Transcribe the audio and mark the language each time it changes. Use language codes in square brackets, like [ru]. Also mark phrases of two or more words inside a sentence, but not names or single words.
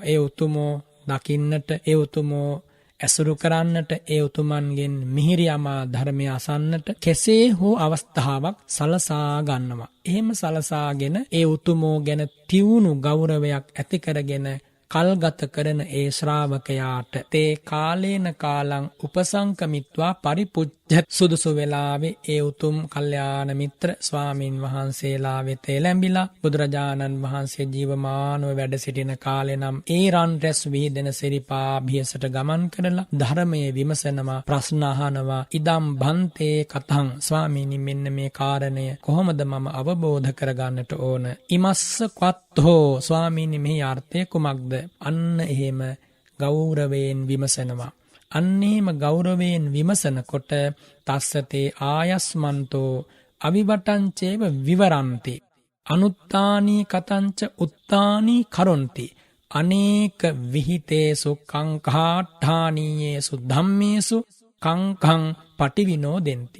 [si] ඒ උතුමෝ දකින්නට, ඒ උතුමෝ ඇසුරු කරන්නට, ඒ උතුමන්ගෙන් මිහිරි අමා ධර්මය අසන්නට කෙසේ හෝ අවස්ථාවක් සලසා ගන්නවා. එහෙම සලසාගෙන ඒ උතුමෝ ගැන තියුණු ගෞරවයක් ඇති කරගෙන කල්ගත කරන ඒ ශ්‍රාවකයාට [pi] තේ කාලේන කාලං උපසංකමිත්වා පරිපුච්ඡ [si] සුදුසු වෙලාවේ ඒ උතුම් කල්යාණ මිත්‍ර ස්වාමින් වහන්සේලා වෙත එළඹිලා බුදුරජාණන් වහන්සේ ජීවමානව වැඩ සිටින කාලේ නම් ඒ රන් රැස් විහිදෙන සිරිපා භියසට ගමන් කරලා ධර්මයේ විමසනවා, ප්‍රශ්න අහනවා. [pi] ඉදම් බන්තේ කතං, [si] ස්වාමීනි මෙන්න මේ කාරණය කොහොමද මම අවබෝධ කරගන්නට ඕන? [pi] ඉමස්ස කවත්තෝ, [si] ස්වාමීනි මෙහි අර්ථය කුමක්ද? අන්න එහෙම ගෞරවයෙන් විමසනවා. අන්නේම ගෞරවයෙන් විමසනකොට [pi] තස්සතේ ආයස්මන්තෝ අවිවටංචේව විවරන්ති අනුත්තානී කතංච උත්තානී කරොන්ති අනේක විහිතේසු කංකාට්ඨානීයේසු ධම්මේසු කංකං පටිවිනෝදෙන්ති.